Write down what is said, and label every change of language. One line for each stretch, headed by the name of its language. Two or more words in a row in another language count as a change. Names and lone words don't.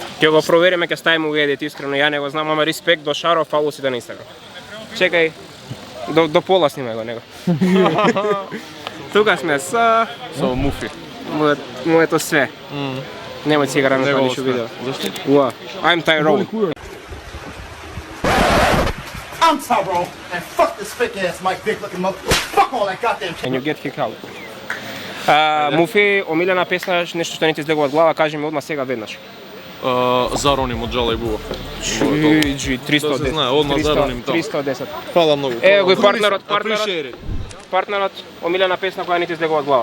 Macedonian: Ќе го провериме, ќе ставиме у едит, искрено, ја не го знам, ама респект до Шаро, фало си да на Инстаграм. Чекај, до пола снимај го него. Тука сме со Муфи. Моето све. Немој си игра на тоа ништо видео. Зашто?
English: Уа, I'm Tyrone. I'm Tyrone, and fuck this fake ass Mike Dick looking motherfucker. Fuck all that goddamn shit. And you get kicked out.
Macedonian: Муфи, омилена песна, нешто што не ти излегува од глава, кажи ми одма сега веднаш. Зароним од Джала и Буба. GG, 310. знае, одма зароним таму. 310. Фала многу. Ево го и партнерот, омилена песна која не ти излегува од глава.